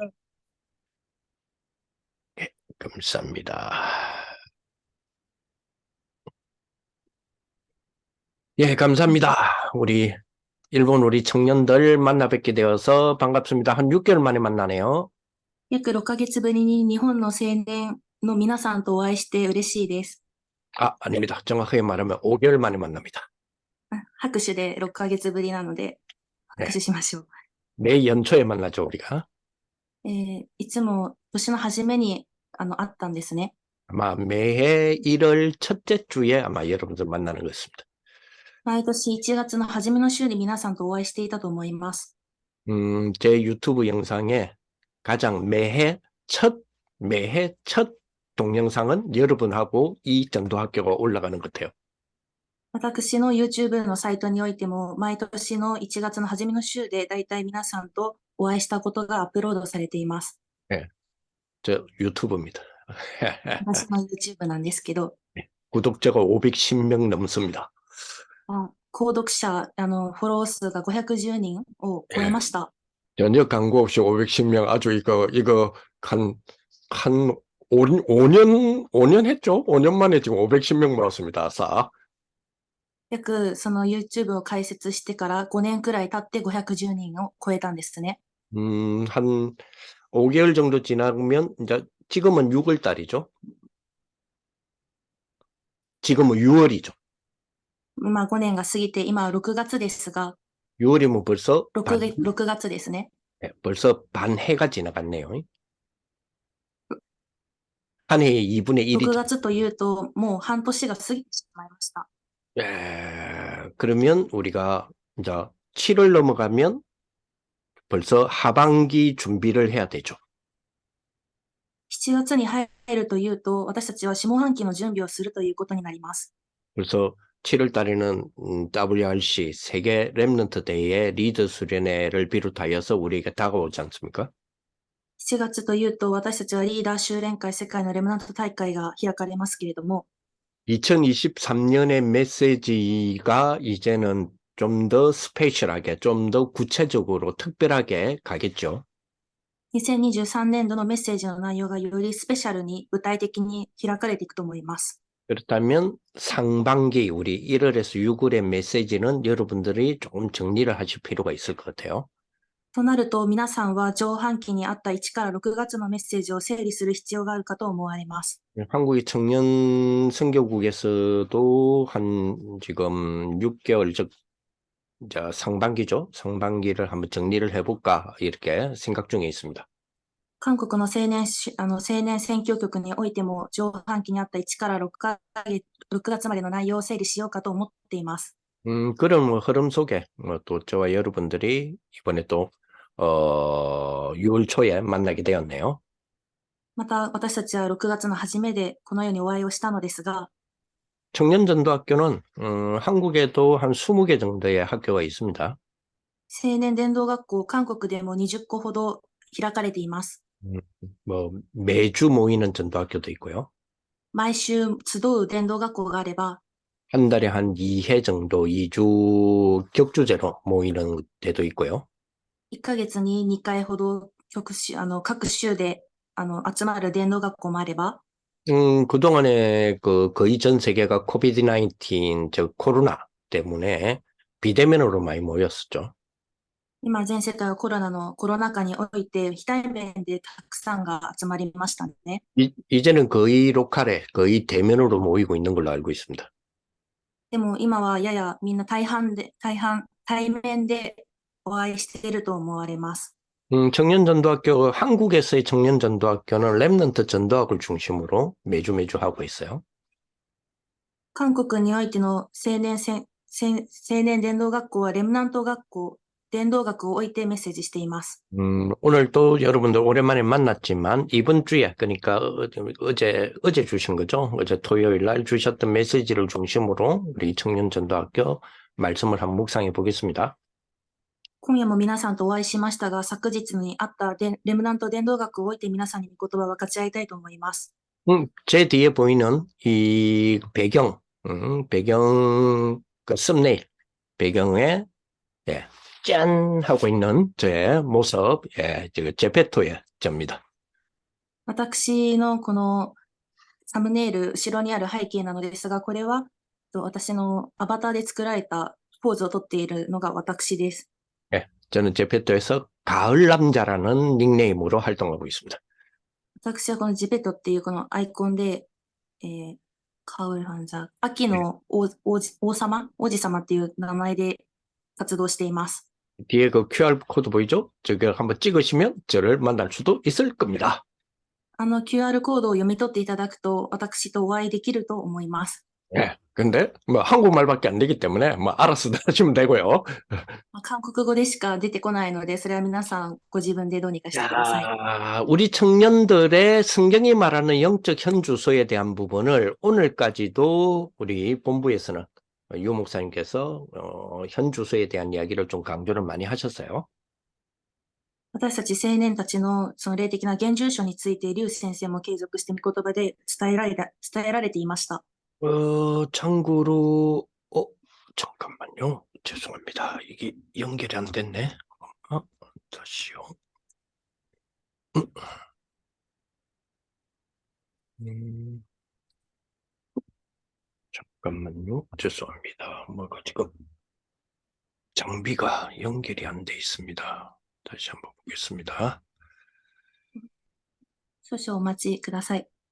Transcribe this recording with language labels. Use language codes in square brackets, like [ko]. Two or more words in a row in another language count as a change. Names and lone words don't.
[ko] 네. 네, 감사합니다. 예, 감사합니다. 일본 우리 청년들 만나 뵙게 되어서 반갑습니다. 한 6개월 만에 만나네요. [ja] 約6ヶ月ぶりに日本の青年の皆さんとお会いして嬉しいです。 [ko] 아, 아닙니다. 정확하게 말하면 5개월 만에 만납니다. [ja] 拍手で6ヶ月ぶりなので、拍手 [ko] 네, [ja] しましょう。 [ko] 매 연초에 만나죠, 우리가. [ja] いつも年の初めに会ったんですね。 [ko] 아마 매해 1월 첫째 주에 아마 여러분들 만나는 것 같습니다. [ja] 毎年1月の初めの週に皆さんとお会いしていたと思います。 [ko] 제 유튜브 영상에 가장 매해 첫 동영상은 여러분하고 이 전도학교가 올라가는 것 같아요. [ja] 私の YouTube のサイトにおいても、毎年の1月の初めの週で、だいたい皆さんとお会いしたことがアップロードされています。 [ko] 네, 저 유튜브입니다. [ja] 私の YouTube なんですけど、 [ko] 구독자가 510명 넘습니다. [ja] 購読者、フォロー数が510人を超え [ko] 예, [ja] ました。 [ko] 전혀 광고 없이 510명 아주 이거 한 5년 했죠? 5년 만에 지금 510명 모았습니다. 싹. [ja] 約その YouTube を開設してから5年くらい経って510人を超えたんですね。 [ko] 한 5개월 정도 지나면 이제 지금은 6월 달이죠. 지금은 6월이죠. [ja] まあ5年が過ぎて、今は6月ですが、 [ko] 6월이면 벌써 [ja] 6 月ですね。 [ko] 벌써 반 해가 지나갔네요. 한 해의 2분의 1이. [ja] 6 月というと、もう半年が過ぎてしまいました。 [ko] 그러면 우리가 이제 7월 넘어가면 벌써 하반기 준비를 해야 되죠. [ja] 7 月に入るというと、私たちは下半期の準備をするということになります。 [ko] 그래서 7월 달에는 WRC 세계 랩런트 대회의 리더 수련회를 비롯하여서 우리에게 다가오지 않습니까? [ja] 7 月というと、私たちはリーダー修練会世界のレムナント大会が開かれますけれども、 [ko] 2023년의 메시지가 이제는 좀 더 스페셜하게, 좀 더 구체적으로 특별하게 가겠죠. [ja] 2023 年度のメッセージの内容がよりスペシャルに具体的に開かれていくと思います。 [ko] 그렇다면 상반기 우리 1월에서 6월의 메시지는 여러분들이 조금 정리를 하실 필요가 있을 것 같아요. [ja] となると、皆さんは上半期にあった1から6月のメッセージを整理する必要があるかと思われます。 [ko] 한국의 청년 선교국에서도 지금 6개월, 즉, 이제 상반기죠. 상반기를 한번 정리를 해볼까, 이렇게 생각 중에 있습니다. [ja] 韓国の青年選挙局においても、上半期にあった1から6月までの内容を整理しようかと思っています。 [ko] 그런 흐름 속에 또 저와 여러분들이 이번에 또 6월 초에 만나게 되었네요. [ja] また、私たちは6月の初めでこのようにお会いをしたのですが、 [ko] 청년전도학교는 한국에도 한 20개 정도의 학교가 있습니다. [ja] 青年伝道学校、韓国でも20個ほど開かれています。 [ko] 뭐 매주 모이는 전도학교도 있고요. [ja] 毎週集う伝道学校があれば、 [ko] 한 달에 한 2회 정도 2주 격주제로 모이는 데도 있고요. [ja] 1 ヶ月に2回ほど各州で集まる伝道学校もあれば、 [ko] 그동안에 거의 전 세계가 코비드-19, 즉 코로나 때문에 비대면으로 많이 모였었죠. [ja] 今全世界はコロナ禍において非対面でたくさんが集まりましたね。 [ko] 이제는 거의 로컬에, 거의 대면으로 모이고 있는 걸로 알고 있습니다. [ja] でも今はややみんな対面でお会いしていると思われます。 [ko] 청년전도학교, 한국에서의 청년전도학교는 랩넌트 전도학을 중심으로 매주 하고 있어요. [ja] 韓国においての青年伝道学校はレムナント学校、伝道学を置いてメッセージしています。 [ko] 오늘 또 여러분들 오랜만에 만났지만 이번 주에 그러니까 어제 주신 거죠. 어제 토요일 날 주셨던 메시지를 중심으로 우리 청년전도학교 말씀을 한번 묵상해 보겠습니다. [ja] 今夜も皆さんとお会いしましたが、昨日にあったレムナント伝道学を置いて皆さんに御言葉を分かち合いたいと思います。 [ko] 제 뒤에 보이는 이 배경 그 썸네일 배경에 예, 짠 하고 있는 제 모습, 예, 제페토의 저입니다. [ja] 私のこのサムネイル、後ろにある背景なのですが、これは私のアバターで作られたポーズをとっているのが私です。 [ko] 예, 저는 제페토에서 가을 남자라는 닉네임으로 활동하고 있습니다. [ja] 私はこのジペットっていうこのアイコンで、カウルハンザー、秋の王子様っていう名前で活動しています。 [ko] 뒤에 그 QR 코드 보이죠? 저기 한번 찍으시면 저를 만날 수도 있을 겁니다. [ja] あの QR コードを読み取っていただくと、私とお会いできると思います。 [ko] 예, 근데 뭐 한국말밖에 안 되기 때문에 뭐 알아서 하시면 되고요. [ja] 韓国語でしか出てこないので、それは皆さんご自分でどうにかしてください。 [ko] 자, 우리 청년들의 성경이 말하는 영적 현주소에 대한 부분을 오늘까지도 우리 본부에서는 유 목사님께서 현주소에 대한 이야기를 좀 강조를 많이 하셨어요. [ja] 私たち青年たちのその霊的な現住所について、リュウ先生も継続して御言葉で伝えられていました。 [ko] 참고로, 잠깐만요. 죄송합니다. 이게 연결이 안 됐네. 다시요. 잠깐만요. 죄송합니다. 뭐가 지금 장비가 연결이 안 돼 있습니다. 다시 한번 보겠습니다. [ja] 少々お待ちください。